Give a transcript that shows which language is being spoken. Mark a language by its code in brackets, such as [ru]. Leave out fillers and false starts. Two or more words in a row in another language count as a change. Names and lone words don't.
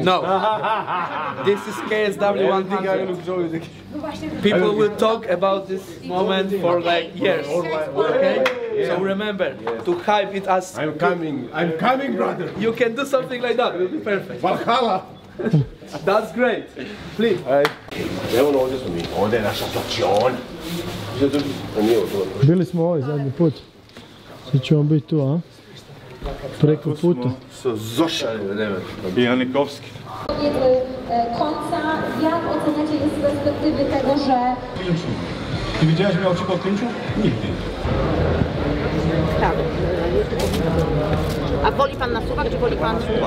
[en] no, this is KSW 100. People will talk about this moment for like years. Okay? So remember to hype it as I'm coming, brother. you can do something like that. It will be perfect. Valhalla. That's great. Please. [hr] Evo ovdje smo mi. Ovdje je naš asocijon. Bili smo ovaj zadnji put. Sad ćemo biti tu, a? Preko puta. Sa Zoša. I Janikovski. [pl] Końca, jak oceniacie z perspektywy tego, że... Ty widziałeś mnie oczy po klinczu? Nigdy. Tak. A woli pan na suwak, czy woli pan suwak?